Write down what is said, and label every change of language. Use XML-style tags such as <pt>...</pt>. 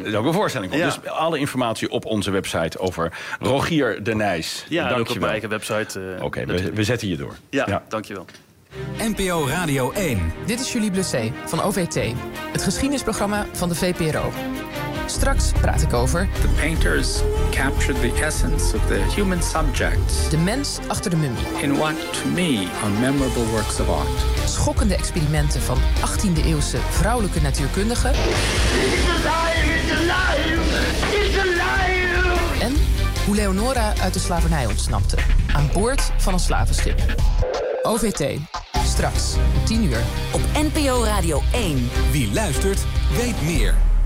<nl>Er is ook een voorstelling van. Ja. Dus alle informatie op onze website over Rogier de Nijs. Ja, dankjewel. Ook op mijn eigen website. We zetten je door. Ja. Dankjewel. NPO Radio 1. Dit is Julie Blessé van OVT. Het geschiedenisprogramma van de VPRO. Straks praat ik over</nl> <en>the painters captured the essence of the human subject.</en> <nl>De mens achter de mummie.</nl> <en>In what to me are memorable works of art.</en> <nl>Schokkende experimenten van 18e eeuwse vrouwelijke natuurkundigen.</nl> <en>It's alive, it's alive, it's alive.</en> <nl>En hoe Leonora uit de slavernij ontsnapte. Aan boord van een slavenschip. OVT, straks om 10 uur op NPO Radio 1. Wie luistert, weet meer.</nl>